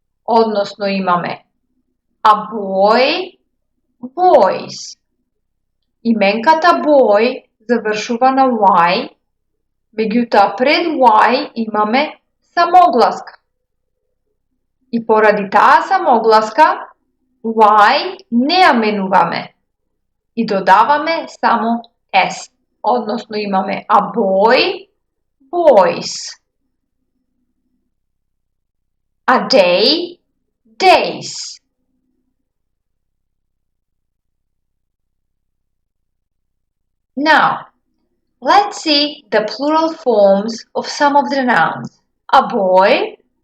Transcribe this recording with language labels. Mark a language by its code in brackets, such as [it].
[mk] Односно имаме [en] a boy, boys. [mk] Именката boy завршува на Y, меѓутоа пред Y имаме самогласка. И поради таа самогласка, Y не ја менуваме и додаваме само S. Односно имаме [en] a boy, boys. A day, days. Now, let's see the plural forms of some of the nouns. A boy.